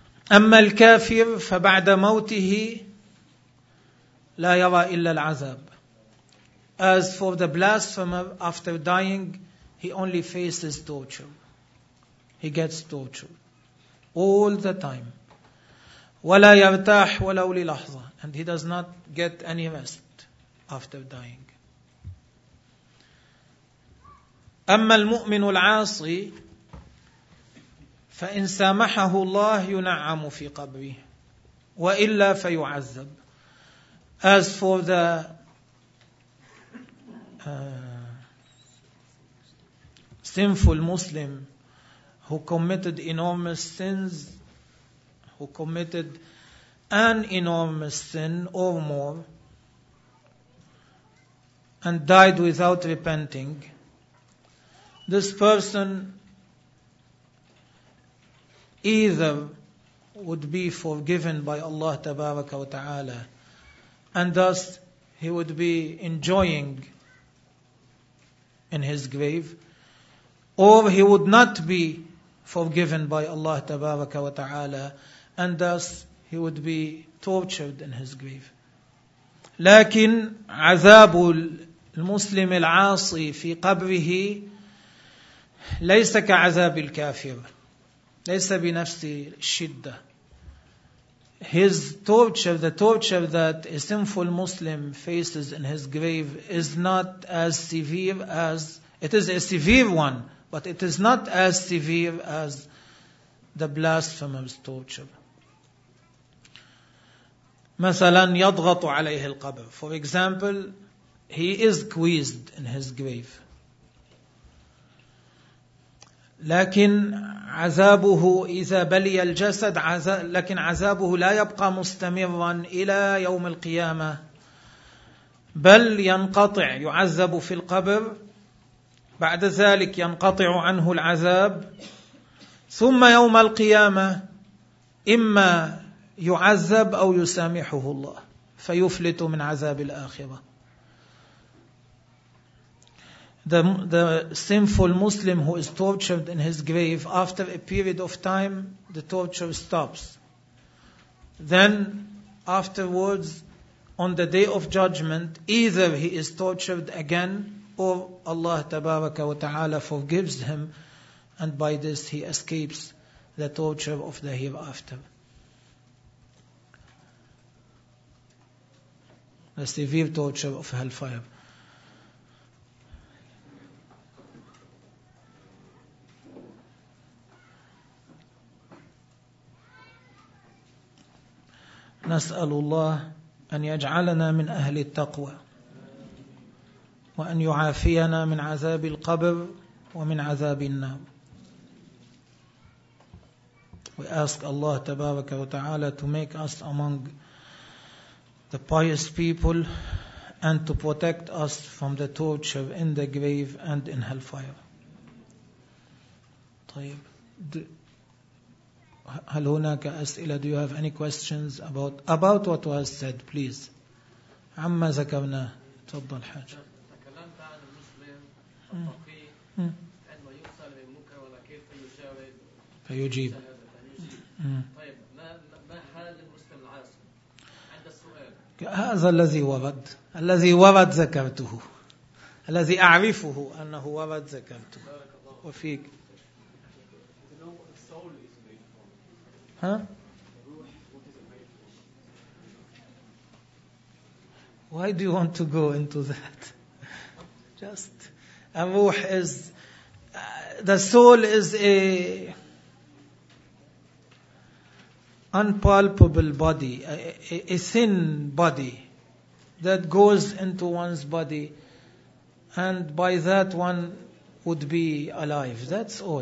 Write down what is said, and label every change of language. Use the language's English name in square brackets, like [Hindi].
[Arabic] أما الكافر فبعد موته لا يرى إلا العذاب. [English] As for the blasphemer, after dying, he only faces torture. He gets torture all the time. [Arabic] ولا يرتاح ولو للحظة. [English] And he does not get any rest after dying. [Arabic] أما المؤمن العاصي فإن سامحه الله ينعم في قبره وإلا فيعذب. [English] As for the sinful Muslim who committed enormous sins, who committed an enormous sin or more, and died without repenting, this person either would be forgiven by Allah Tabaraka wa Ta'ala, and thus he would be enjoying in his grave, or he would not be forgiven by Allah Tabaraka wa Ta'ala, and thus he would be tortured in his grave. [Arabic] لكن عذاب المسلم العاصي في قبره ليس كعذاب الكافر. ليس بنفس الشدة. [English] His torture, the torture that a sinful Muslim faces in his grave is not as severe as, it is a severe one, but it is not as severe as the blasphemer's torture. [Arabic] مثلا يضغط عليه القبر. [English] For example, he is squeezed in his grave. [Arabic] لكن عذابه إذا بلي الجسد لكن عذابه لا يبقى مستمرا إلى يوم القيامة بل ينقطع. يعذب في القبر بعد ذلك ينقطع عنه العذاب ثم يوم القيامة إما يعذب أو يسامحه الله فيفلت من عذاب الآخرة. [English] The sinful Muslim who is tortured in his grave, after a period of time, the torture stops. Then, afterwards, on the day of judgment, either he is tortured again, or Allah Tabaraka wa Ta'ala forgives him, and by this he escapes the torture of the hereafter. The severe torture of hellfire. [Arabic] نسأل الله أن يجعلنا من أهل التقوى وأن يعافينا من عذاب القبر ومن عذاب النار. [English] We ask Allah [Arabic] تبارك وتعالى [English] to make us among the pious people and to protect us from the torture in the grave and in hellfire. [Arabic] طيب. هل هناك أسئلة؟ [English] Do you have any questions about what was said, please? [Arabic] عما ذكرنا تفضل حاجة. تكلمت عن المسلم التقي عندما يسأل من المنكر ولا كيف يجاوب فيجيب. طيب ما حال المسلم العاصي عند السؤال؟ هذا الذي ورد، الذي ورد ذكرته، الذي أعرفه أنه ورد ذكرته. وفيك ها؟ [English] Why do you want to go into that? Just a ruh is the soul is a unpalpable body, a thin body that goes into one's body, and by that one would be alive. That's all.